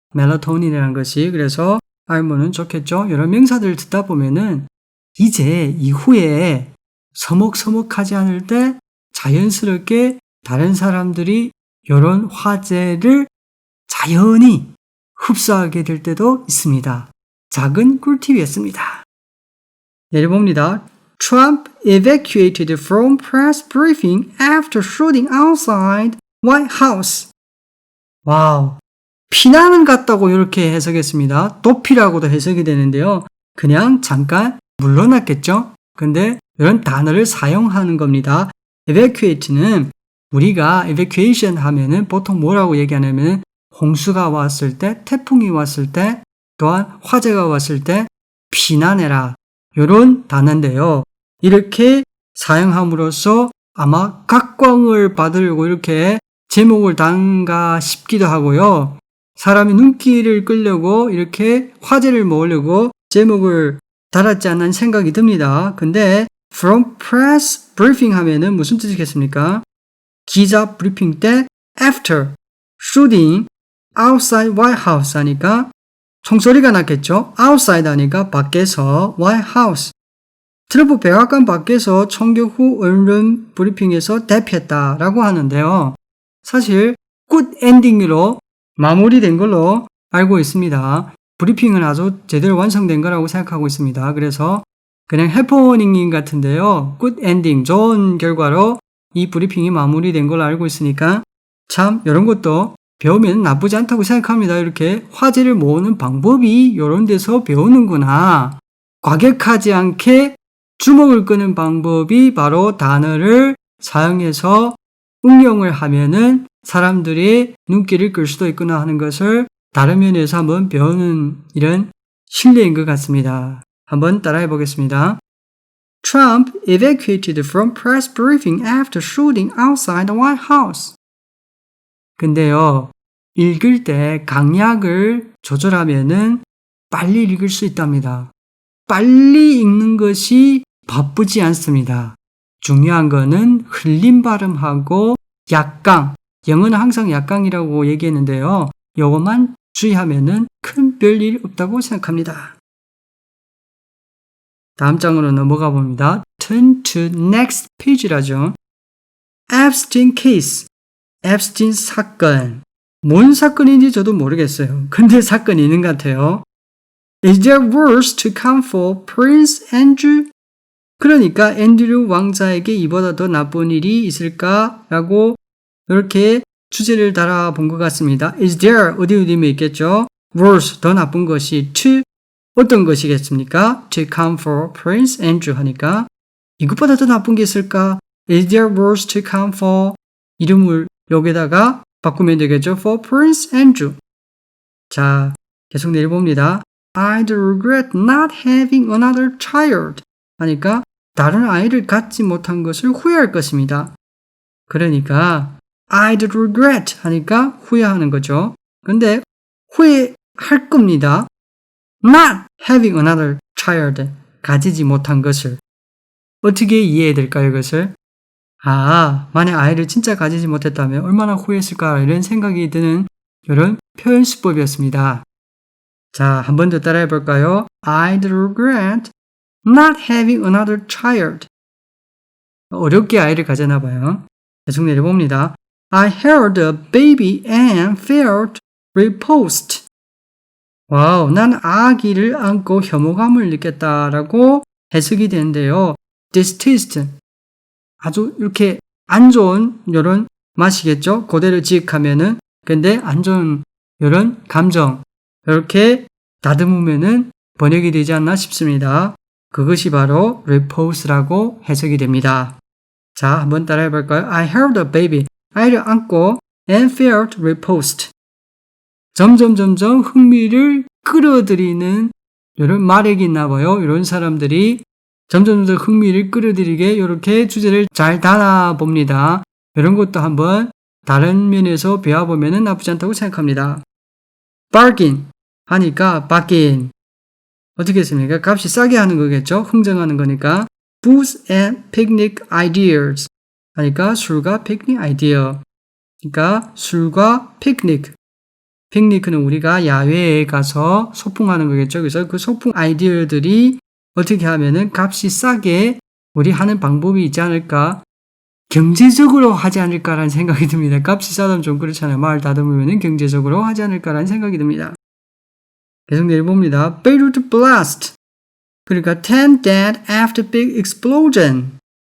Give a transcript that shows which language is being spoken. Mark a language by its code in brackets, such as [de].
[ko] 멜라토닌이라는 것이. 그래서 알면은 좋겠죠. 여러 명사들을 듣다 보면은 이제 이후에 서먹서먹하지 않을 때 자연스럽게 다른 사람들이 이런 화제를 자연히 흡수하게 될 때도 있습니다. 작은 꿀팁이었습니다. 내려봅니다. [en] Trump evacuated from press briefing after shooting outside White House. [ko] 와우. 피난은 갔다고 이렇게 해석했습니다. 도피라고도 해석이 되는데요. 그냥 잠깐 물러났겠죠? 근데 이런 단어를 사용하는 겁니다. evacuate는 우리가 evacuation 하면은 보통 뭐라고 얘기하냐면 홍수가 왔을 때, 태풍이 왔을 때, 또한 화재가 왔을 때 피난해라. 이런 단어인데요. 이렇게 사용함으로써 아마 각광을 받으려고 이렇게 제목을 단가 싶기도 하고요. 사람이 눈길을 끌려고 이렇게 화제를 모으려고 제목을 달았지 않는 생각이 듭니다. 근데 [en] from press briefing [ko] 하면은 무슨 뜻이겠습니까? 기자 브리핑 때 [en] after shooting outside White House [ko] 하니까 총소리가 났겠죠? outside 하니까 밖에서 White House. 트럼프 백악관 밖에서 총격 후 언론 브리핑에서 대피했다라고 하는데요. 사실 굿 엔딩으로 마무리된 걸로 알고 있습니다. 브리핑은 아주 제대로 완성된 거라고 생각하고 있습니다. 그래서 그냥 해퍼닝인 같은데요. 굿 엔딩, 좋은 결과로 이 브리핑이 마무리된 걸로 알고 있으니까 참 이런 것도 배우면 나쁘지 않다고 생각합니다. 이렇게 화제를 모으는 방법이 이런 데서 배우는구나. 과격하지 않게 주목을 끄는 방법이 바로 단어를 사용해서 응용을 하면은 사람들이 눈길을 끌 수도 있구나 하는 것을 다른 면에서 한번 배우는 이런 실례인 것 같습니다. 한번 따라해 보겠습니다. [en] Trump evacuated from press briefing after shooting outside the White House. [ko] 근데요, 읽을 때 강약을 조절하면은 빨리 읽을 수 있답니다. 빨리 읽는 것이 바쁘지 않습니다. 중요한 거는 흘림 발음하고 약강, 영어는 항상 약강이라고 얘기했는데요. 이것만 주의하면은 큰 별일 없다고 생각합니다. 다음 장으로 넘어가 봅니다. [en] Turn to next page라죠. Epstein case. [ko] 앱스틴 사건. 뭔 사건인지 저도 모르겠어요. 근데 사건이 있는 것 같아요. [en] Is there worse to come for Prince Andrew? [ko] 그러니까 앤드류 왕자에게 이보다 더 나쁜 일이 있을까라고 이렇게 주제를 달아본 것 같습니다. [en] Is there [ko] 어디에 있겠죠? Worse 더 나쁜 것이 to 어떤 것이겠습니까? [en] To come for Prince Andrew [ko] 하니까 이것보다 더 나쁜 게 있을까? [en] Is there worse to come for [ko] 이름을 여기다가 바꾸면 되겠죠? [en] For Prince Andrew. [ko] 자, 계속 내려봅니다. [en] I'd regret not having another child. [ko] 하니까 다른 아이를 갖지 못한 것을 후회할 것입니다. 그러니까 [en] I'd regret [ko] 하니까 후회하는 거죠. 근데 후회할 겁니다. [en] Not having another child. [ko] 가지지 못한 것을. 어떻게 이해해야 될까요, 이것을? 만약 아이를 진짜 가지지 못했다면 얼마나 후회했을까 이런 생각이 드는 이런 표현 수법이었습니다. 자, 한 번 더 따라해 볼까요? [en] I'd regret not having another child. [ko] 어렵게 아이를 가졌나 봐요. 계속 내려봅니다. [en] I held a baby and felt repulsed. [ko] 와우, 난 아기를 안고 혐오감을 느꼈다라고 해석이 되는데요. [en] distaste. [ko] 아주 이렇게 안 좋은 이런 맛이겠죠? 그대로 지역하면은. 근데 안 좋은 이런 감정 이렇게 다듬으면은 번역이 되지 않나 싶습니다. 그것이 바로 repulse라고 해석이 됩니다. 자, 한번 따라해 볼까요? [en] I held a baby. [ko] 아이를 안고 [en] and felt repulsed. [ko] 점점 흥미를 끌어들이는 이런 마력이 있나 봐요. 이런 사람들이 점점 더 흥미를 끌어들이게 이렇게 주제를 잘 달아봅니다. 이런 것도 한번 다른 면에서 배워보면 나쁘지 않다고 생각합니다. bargain 하니까 bargain 어떻게 했습니까? 값이 싸게 하는 거겠죠? 흥정하는 거니까 [en] booze and picnic ideas [ko] 하니까 술과 피크닉 아이디어 그러니까 술과 피크닉 피크닉은 우리가 야외에 가서 소풍하는 거겠죠? 그래서 그 소풍 아이디어들이 어떻게 하면은 값이 싸게 우리 하는 방법이 있지 않을까? 경제적으로 하지 않을까라는 생각이 듭니다. 값이 싸다면 좀 그렇잖아요. 말 다듬으면 경제적으로 하지 않을까라는 생각이 듭니다. 계속 내려봅니다. [en] Beirut blast. [ko] 그러니까 [en] 10 dead after big explosion.